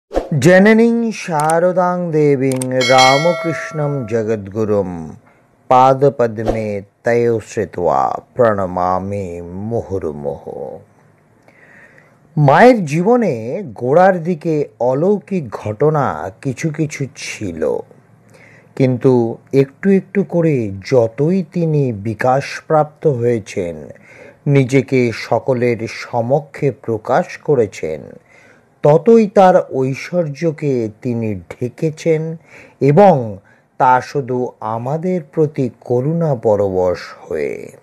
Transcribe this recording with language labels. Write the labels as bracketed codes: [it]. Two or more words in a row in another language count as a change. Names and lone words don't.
[sa] जननीं शारदां देवीं रामकृष्णं जगद्गुरुं पादपद्मे तयो श्रित्वा প্রণমামি মুহুর্মুহু। [bn] মায়ের জীবনে গোড়ার দিকে অলৌকিক ঘটনা কিছু কিছু ছিল, কিন্তু একটু একটু করে যতই তিনি বিকাশপ্রাপ্ত হয়েছেন, নিজেকে সকলের সমক্ষে প্রকাশ করেছেন, ততই তার ঐশ্বর্যকে তিনি ঢেকেছেন এবং তা শুধু আমাদের প্রতি করুণা পরবশ হয়ে।